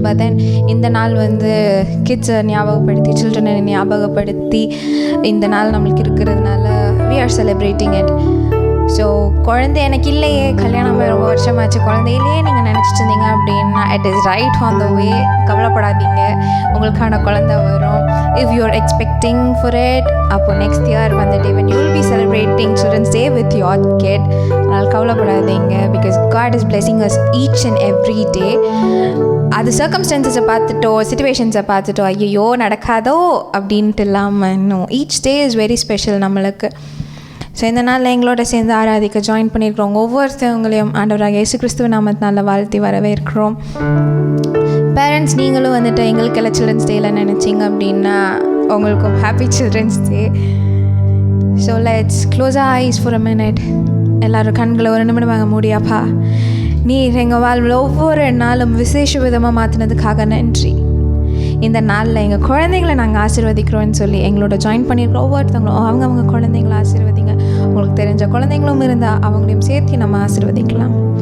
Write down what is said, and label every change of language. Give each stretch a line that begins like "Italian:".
Tamil: But then இந்த நாள் கிட்ஸை ஞாபகப்படுத்தி, சில்ட்ரனை ஞாபகப்படுத்தி இந்த நாள் நம்மளுக்கு இருக்கிறதுனால
English: we are celebrating it.
Tamil: So குழந்தை எனக்கு இல்லையே, கல்யாணம் ரொம்ப வருஷமாச்சு, குழந்தை இல்லையே நீங்கள் நினச்சிட்டு இருந்தீங்க அப்படின்னா
English: It is right on the way.
Tamil: கவலைப்படாதீங்க, உங்களுக்கான குழந்தை வரும்.
English: If you are expecting for it, அப்போ next year when you will be celebrating children's day with your kid.
Tamil: அதனால் கவலைப்படாதீங்க,
English: Because God is blessing us each and every day.
Tamil: அது சர்க்கம்ஸ்டான்சஸை பார்த்துட்டோ, சிச்சுவேஷன்ஸை பார்த்துட்டோ ஐயோ நடக்காதோ அப்படின்ட்டு இல்லாமல் இன்னும்
English: each day is very special
Tamil: நம்மளுக்கு. So இந்த நாளில் எங்களோட சேர்ந்து ஆராதிக்க ஜாயின் பண்ணியிருக்கிறோம் ஒவ்வொருத்தவங்களையும் ஆண்டவராகிய இயேசு கிறிஸ்துவ நாமத்தினால வாழ்த்தி வரவேற்கிறோம். பேரண்ட்ஸ், நீங்களும் எங்களுக்கு எல்லாம் சில்ட்ரன்ஸ் டேயில் நினச்சிங்க அப்படின்னா உங்களுக்கும் happy children's day.
English: So let's close our eyes for a minute.
Tamil: எல்லோரும் கண்களை ஒரு நிமிடம் வாங்க முடியாப்பா. நீர் எங்கள் வாழ்வில் ஒவ்வொரு நாளும் விசேஷ விதமாக மாற்றினதுக்காக நன்றி. இந்த நாளில் எங்கள் குழந்தைங்களை நாங்கள் ஆசீர்வதிக்கிறோன்னு சொல்லி எங்களோட ஜாயின் பண்ணியிருக்கிறோம் ஒவ்வொருத்தவங்களும் அவங்க குழந்தைங்களை ஆசீர்வதிங்க. உங்களுக்கு தெரிஞ்ச குழந்தைங்களும் இருந்தால் அவங்களையும் சேர்த்து நம்ம ஆசீர்வதிக்கலாம்.